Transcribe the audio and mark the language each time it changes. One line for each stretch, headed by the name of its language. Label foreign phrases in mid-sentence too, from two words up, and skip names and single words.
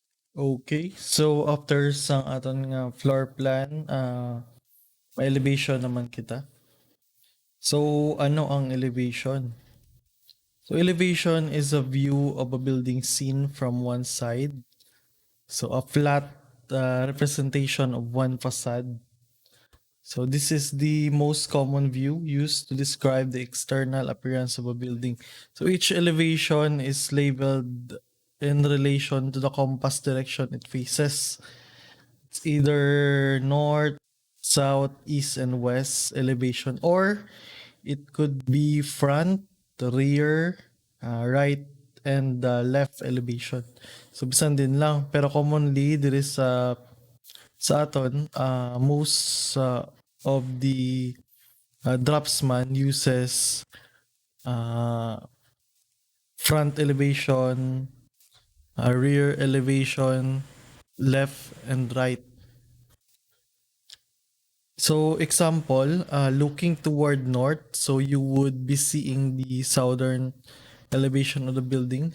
English: Okay, so after
Hiligaynon: sang aton nga
English: floor plan,
Hiligaynon: elevation naman kita. So ano ang elevation?
English: So elevation is a view of a building seen from one side. So a flat representation of one facade. So this is the most common view used to describe the external appearance of a building. So each elevation is labeled in relation to the compass direction it faces. It's either north, south, east, and west elevation, or it could be front, rear, right, and left elevation. So
Hiligaynon: bisan din lang, pero
English: commonly there is
Hiligaynon: sa aton
English: most of the dropsman uses uh, front elevation, rear elevation, left and right. So example, looking toward north, so you would be seeing the southern elevation of the building.